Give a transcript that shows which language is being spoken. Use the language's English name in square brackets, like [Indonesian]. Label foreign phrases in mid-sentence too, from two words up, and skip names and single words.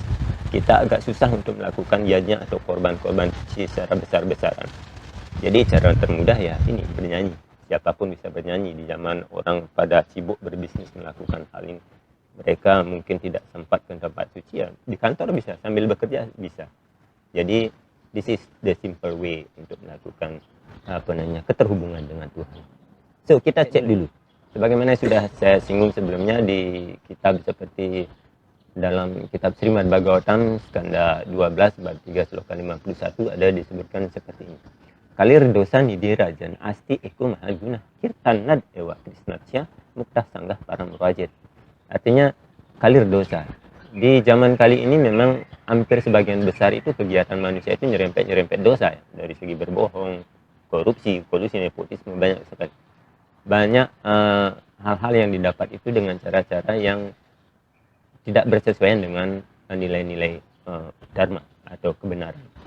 [Indonesian] Kita agak susah untuk melakukan yajna atau korban-korban suci secara besar-besaran. Jadi cara termudah ya ini, bernyanyi. Siapapun bisa bernyanyi. Di zaman orang pada sibuk berbisnis melakukan hal ini, mereka mungkin tidak sempat ke tempat suci, ya di kantor bisa, sambil bekerja bisa. Jadi [English] this is the simple way [Indonesian] untuk melakukan keterhubungan dengan Tuhan. So kita cek dulu. Sebagaimana sudah saya singgung sebelumnya di kitab seperti dalam kitab Srimad Bhagavatam skanda 12 bab 3 sloka 51 ada disebutkan seperti ini. [Sanskrit] Kalir dosa nidhi rajan asti eko mahaguna kirtanad ewa krisnasya mukta sanggah param rajit. [Indonesian] Artinya [Sanskrit] kalir dosa. [Indonesian] Di zaman kali ini memang hampir sebagian besar itu kegiatan manusia itu nyerempet dosa ya. Dari segi berbohong, korupsi, kolusi, nepotisme, banyak sekali. Banyak hal-hal yang didapat itu dengan cara-cara yang tidak bersesuaian dengan nilai-nilai dharma atau kebenaran.